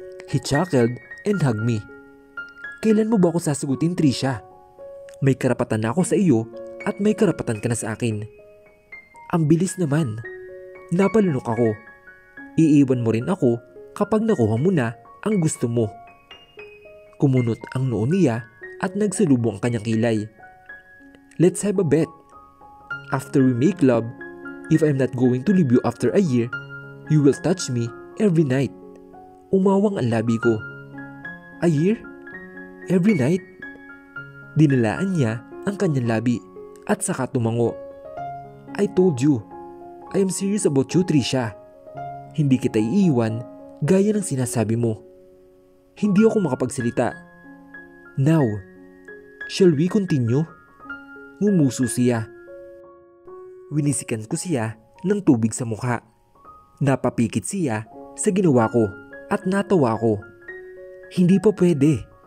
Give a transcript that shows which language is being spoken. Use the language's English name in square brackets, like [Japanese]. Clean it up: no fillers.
[English] He chuckled and hugged me. [Filipino] Kailan mo ba ako sasagutin, Trisha? May karapatan na ako sa iyo at may karapatan ka na sa akin. Ang bilis naman. Napalunok ako. Iiwan mo rin ako kapag nakuha mo na ang gusto mo. Kumunot ang noo niya at nagsalubong ang kanyang kilay. [English] Let's have a bet. After we make love, if I'm not going to leave you after a year, you will touch me every night. [Filipino] Umawang ang labi ko. [English] A year? Every night? [Filipino] Dinalaan niya ang kanyang labi at saka tumango. [English] I told you, I am serious about you, Trisha. [Filipino] Hindi kita iiwan gaya ng sinasabi mo. Hindi ako makapagsalita. [English] Now, shall we continue? [Filipino] Ngumuso siya. Winisikan ko siya ng tubig sa mukha. Napapikit siya sa ginawa ko at natawa ko. Hindi pa pwede.